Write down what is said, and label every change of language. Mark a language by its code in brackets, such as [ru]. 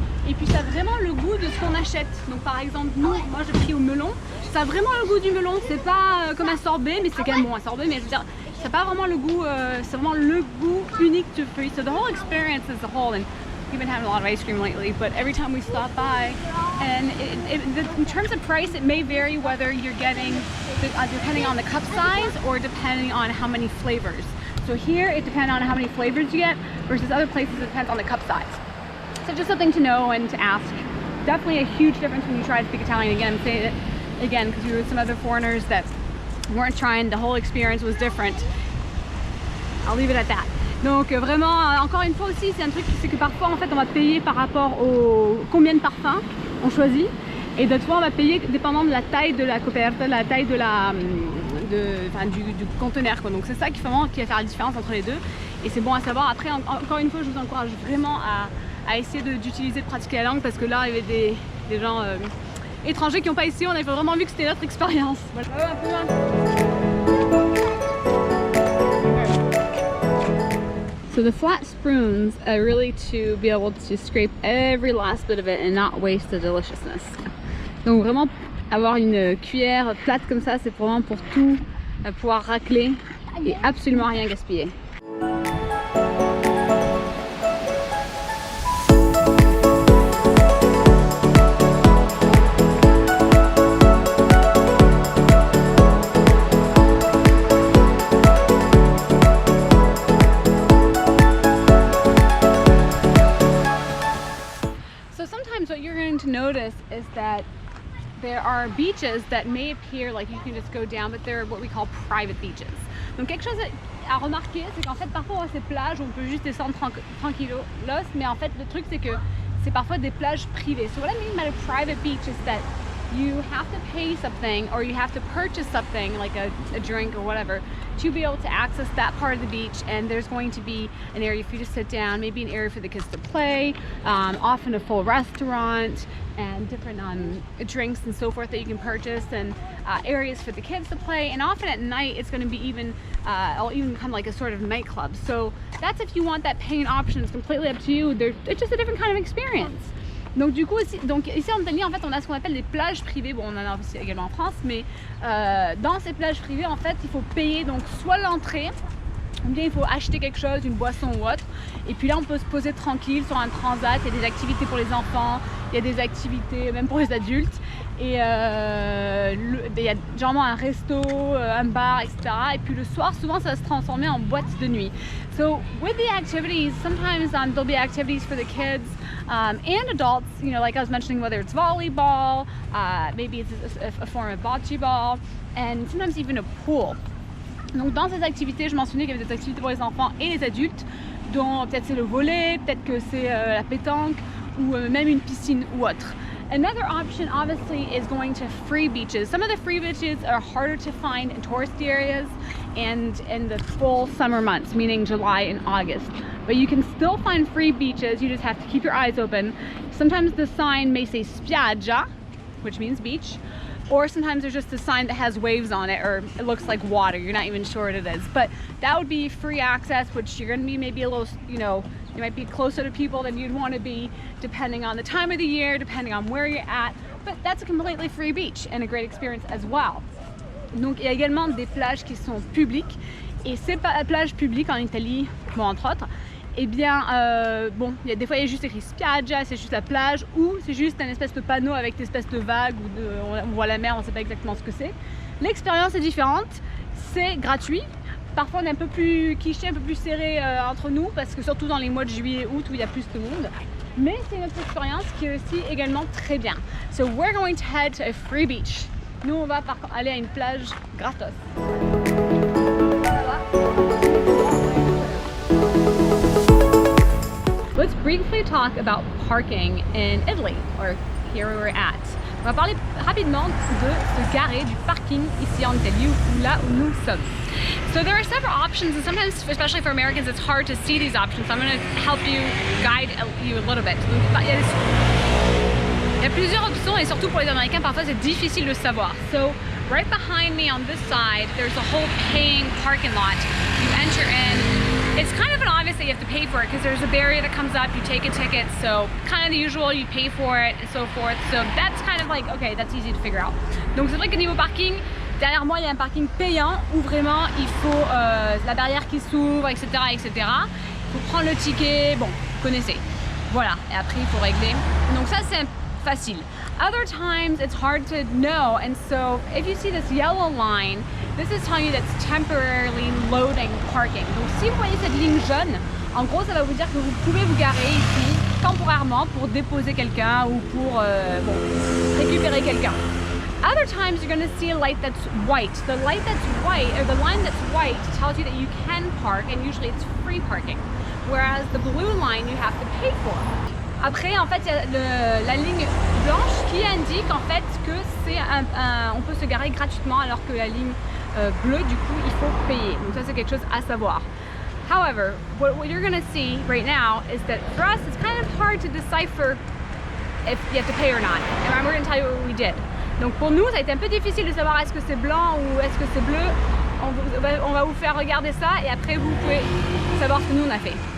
[fr] Et puis ça a vraiment le goût de ce qu'on achète. Donc par exemple nous, moi j'ai pris au melon, ça a vraiment le goût du melon, c'est pas comme un sorbet, mais c'est quand même bon un sorbet, mais je veux dire, ça n'a pas vraiment le goût, c'est vraiment le goût unique du fruit. [en] So the whole experience as a whole, and we've been having a lot of ice cream lately, but every time we stop by, and in terms of price, it may vary whether you're getting, depending on the cup size or depending on how many flavors. So here it depends on how many flavors you get versus other places it depends on the cup size. So just something to know and to ask. Definitely a huge difference when you try to speak Italian. Again, I'm saying it again because we were with some other foreigners that weren't trying, the whole experience was different. I'll leave it at that. [fr] Donc vraiment, encore une fois aussi, c'est un truc, c'est que parfois en fait on va payer par rapport au combien de parfums on choisit. Et d'autres fois on va payer dépendant de la taille de la coperta, la taille de la... du conteneur quoi. Donc c'est ça qui va faire la différence entre les deux et c'est bon à savoir. Après encore une fois je vous encourage vraiment à essayer d'utiliser, de pratiquer la langue parce que là il y avait des gens étrangers qui n'ont pas essayé, on avait vraiment vu que c'était notre expérience. Voilà. Un peu loin. [en] So the flat spoons are really to be able to scrape every last bit of it and not waste the deliciousness. [fr] Donc vraiment avoir une cuillère plate comme ça, c'est vraiment pour tout pouvoir racler et absolument rien gaspiller. [en] So sometimes what you're going to notice is that there are beaches that may appear like you can just go down, but they're what we call private beaches. [fr] Donc quelque chose à remarquer, c'est qu'en fait parfois on a ces plages où on peut juste descendre tranquillos, mais en fait le truc c'est que c'est parfois des plages privées. [en] So what I mean by a private beach is that you have to pay something or you have to purchase something like a drink or whatever to be able to access that part of the beach, and there's going to be an area for you to sit down, maybe an area for the kids to play, often a full restaurant and different drinks and so forth that you can purchase, and areas for the kids to play, and often at night it's going to be even kind of like a sort of nightclub. So that's if you want that paying option, it's completely up to you. It's just a different kind of experience. [fr] Donc du coup ici en Italie en fait on a ce qu'on appelle des plages privées, bon on en a aussi également en France, mais dans ces plages privées en fait il faut payer donc soit l'entrée ou bien il faut acheter quelque chose, une boisson ou autre, et puis là on peut se poser tranquille sur un transat, il y a des activités pour les enfants, il y a des activités même pour les adultes, et il y a généralement un resto, un bar, etc. Et puis le soir souvent ça va se transformer en boîte de nuit. [en] So with the activities, sometimes there'll be activities for the kids and adults, you know, like I was mentioning, whether it's volleyball, maybe it's a form of bocce ball, and sometimes even a pool. [fr] Donc dans ces activités, je mentionnais qu'il y avait des activités pour les enfants et les adultes, dont peut-être c'est le volley, peut-être que c'est la pétanque ou même une piscine ou autre. [en] Another option obviously is going to free beaches. Some of the free beaches are harder to find in touristy areas and in the full summer months, meaning July and August. But you can still find free beaches, you just have to keep your eyes open. Sometimes the sign may say spiaggia, which means beach, or sometimes there's just a sign that has waves on it, or it looks like water, you're not even sure what it is. But that would be free access, which you're gonna be maybe a little, you know, you might be closer to people than you'd want to be, depending on the time of the year, depending on where you're at. But that's a completely free beach and a great experience as well. [fr] Donc il y a également des plages qui sont publiques, et ces plages publiques en Italie, bon, entre autres, eh bien, bon, il y a des fois il y a juste écrit spiaggia, c'est juste la plage, ou c'est juste un espèce de panneau avec des espèces de vagues, ou on voit la mer, on ne sait pas exactement ce que c'est. L'expérience est différente, c'est gratuit. Parfois on est un peu plus cliché, un peu plus serré entre nous, parce que surtout dans les mois de juillet, août où il y a plus de monde. Mais c'est une autre expérience qui est aussi également très bien. [en] So we're going to head to a free beach. [fr] Nous on va aller à une plage gratos. [en] Let's briefly talk about parking in Italy, or here where we're at. [fr] On va parler rapidement de se garer, du parking ici en Italie, là où nous sommes. [en] So there are several options, and sometimes, especially for Americans, it's hard to see these options. So I'm going to help you, guide you a little bit. [fr] Il y a plusieurs options, et surtout pour les Américains, parfois c'est difficile de savoir. [en] So right behind me on this side, there's a whole paying parking lot. You enter in. It's kind of an obvious that you have to pay for it because there's a barrier that comes up, you take a ticket, so kind of the usual, you pay for it and so forth. So that's kind of like, okay, that's easy to figure out. [fr] Donc c'est vrai que niveau parking, derrière moi il y a un parking payant où vraiment il faut la barrière qui s'ouvre, etc., etc. Il faut prendre le ticket, bon, vous connaissez. Voilà, et après il faut régler. Donc ça c'est facile. [en] Other times it's hard to know, and so if you see this yellow line, this is telling you that's temporarily loading parking. [fr] Donc si vous voyez cette ligne jaune, en gros ça va vous dire que vous pouvez vous garer ici temporairement pour déposer quelqu'un ou pour bon, récupérer quelqu'un. [en] Other times you're going to see a light that's white. The light that's white, or the line that's white, tells you that you can park, and usually it's free parking. Whereas the blue line you have to pay for. [fr] Après, en fait, il y a la ligne blanche qui indique en fait que c'est on peut se garer gratuitement, alors que la ligne bleue, du coup, il faut payer. Donc ça, c'est quelque chose à savoir. [en] However, what you're going to see right now is that for us, it's kind of hard to decipher if you have to pay or not. And we're going to tell you what we did. [fr] Donc pour nous, ça a été un peu difficile de savoir est-ce que c'est blanc ou est-ce que c'est bleu. On va vous faire regarder ça, et après vous pouvez savoir ce que nous on a fait.